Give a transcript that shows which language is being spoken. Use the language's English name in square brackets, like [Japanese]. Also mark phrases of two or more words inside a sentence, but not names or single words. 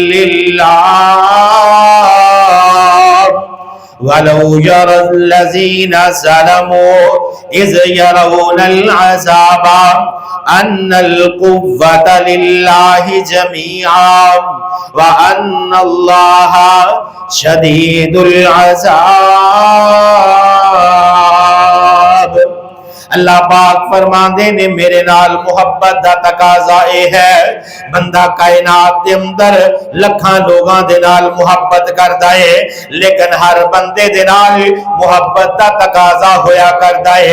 [Arabic] للہ ولو يرى الذين ظلموا إذ يرون العذاب أن القوة لله جميعا وأن الله شديد العذاب۔ [Punjabi] اللہ پاک فرماندے نے میرے نال محبت دا تقاضا اے ہے، بندہ کائنات دے اندر لکھاں لوگاں دے نال محبت کردا ہے، لیکن ہر بندے دے نال محبت دا تقاضا ہویا کردا ہے۔